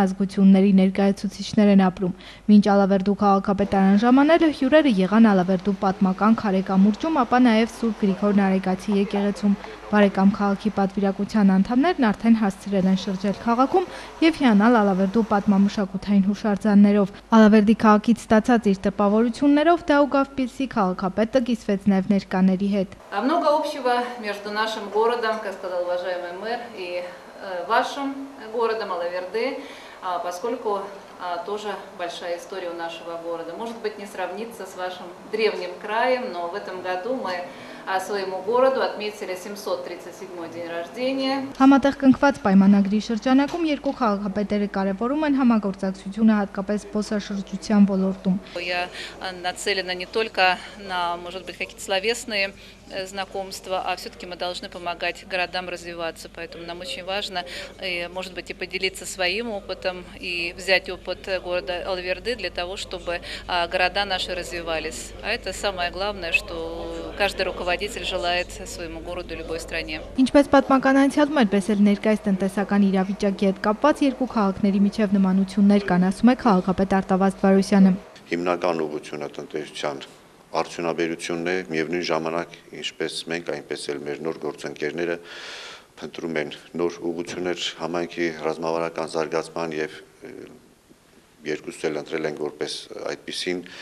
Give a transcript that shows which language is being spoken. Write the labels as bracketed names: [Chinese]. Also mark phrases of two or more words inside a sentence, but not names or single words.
[Armenian] ազգությունների ներկայացուցիչներ են ապրում։ Մինչ Ալավերդու քաղաքապետարան ժամանելը հյուրերը եղան Ալավերդու պատմական Քարեկամուրճում, ապա նաև Սուրբ Գրիգոր Նարեկացի եկեղեցում։ Բարեկամ քաղաքի պատվիրակության անդամներն արդեն հասցրել են շրջել քաղաքում եւ հիանալ Ալավերդու պատմամշակութային հուշարձաններով։ Ալավերդի քաղաքից ստացած իր տպավորություններով Դաուգավպիլսի քաղաքապետը կիսվեց նաև ներկաների հետ։ [Russian] Много общего между нашим городом, как сказал уважаемый мэр, и вашим городом Алаверды, поскольку тоже большая история у нашего города. Может быть, не сравнится с вашим древним краем, но в этом году мы своему городу отметили 737-й день рождения. [Armenian] Համատեղ կնքված պայմանագրի շրջանակում երկու քաղաքապետերը կարևորում են համագործակցությունը հատկապես զբոսաշրջության ոլորտում։ [Russian] Я нацелена не только на, может быть, какие-то словесные знакомства, а все-таки мы должны помогать городам развиваться, поэтому нам очень важно, может быть, и поделиться своим опытом, и взять опыт города Алаверды для того, чтобы города наши развивались. А это самое главное, что каждый руководитель желает своему городу любой стране. [Armenian] Ինչպես պատմական անցյալում այդպես էլ ներկայիս տնտեսական իրավիճակի հետ կապված երկու քաղաքների միջև նմանություններ կան, ասում է քաղաքապետ Արտավազդ Վարոսյանը։ Հիմնական ուղղությունը տնտեսության արդյունաբերությունն է, միևնույն ժամանակ ինչպես մենք, այնպես էլ մեր նոր գործընկերները փնտրում են նոր ուղղություններ համայնքի ռազմավարական զարգացման եւ երկուսս էլ ընտրել ենք որպես այդպիսին